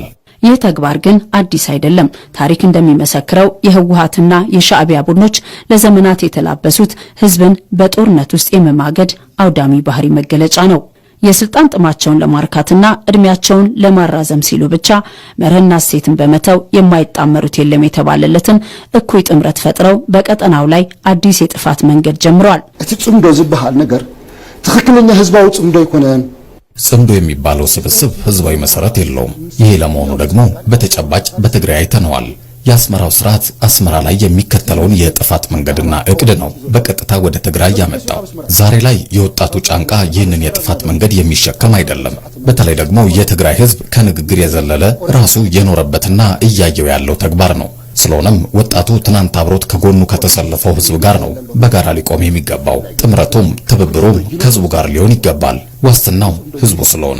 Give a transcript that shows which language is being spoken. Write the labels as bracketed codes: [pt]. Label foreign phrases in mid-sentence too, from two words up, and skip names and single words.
[am] ይህ ተግባር ግን አዲስ አይደለም። ታሪክ እንደሚመሰክረው የህወሓትና የሻዕቢያ ቡድኖች ለዘመናት የተላበሱት ህዝብን በጦርነት ውስጥ የመማገድ አውዳሚ ባህሪ መገለጫ ነው። የስልጣን ጥማቸውን ለማርካትና እድሜያቸውን ለማራዘም ሲሉ ብቻ መርህና እሴትን በመተው የማይጣመሩት የለም የተባለለትን እኩይ ጥምረት ፈጥረው በቀጠናው ላይ አዲስ የጥፋት መንገድ ጀምረዋል። [ti] እቲ ጽምዶ ዝበሃል ነገር ትክክለኛ ህዝባዊ ጽምዶ ይኮነን። [am] ጽምዶ የሚባለው ስብስብ ህዝባዊ መሰረት የለውም። ይሄ ለመሆኑ ደግሞ በተጨባጭ በትግራይ አይተነዋል። የአስመራው ስርዓት አስመራ ላይ የሚከተለውን የጥፋት መንገድና እቅድ ነው በቀጥታ ወደ ትግራይ ያመጣው። ዛሬ ላይ የወጣቱ ጫንቃ ይህንን የጥፋት መንገድ የሚሸከም አይደለም። በተለይ ደግሞ የትግራይ ህዝብ ከንግግር የዘለለ ራሱ የኖረበትና እያየው ያለው ተግባር ነው። ስለሆነም ወጣቱ ትናንት አብሮት ከጎኑ ከተሰለፈው ህዝብ ጋር ነው በጋራ ሊቆም የሚገባው። ጥምረቱም ትብብሩም ከህዝቡ ጋር ሊሆን ይገባል። ዋስትናው ህዝቡ ስለሆነ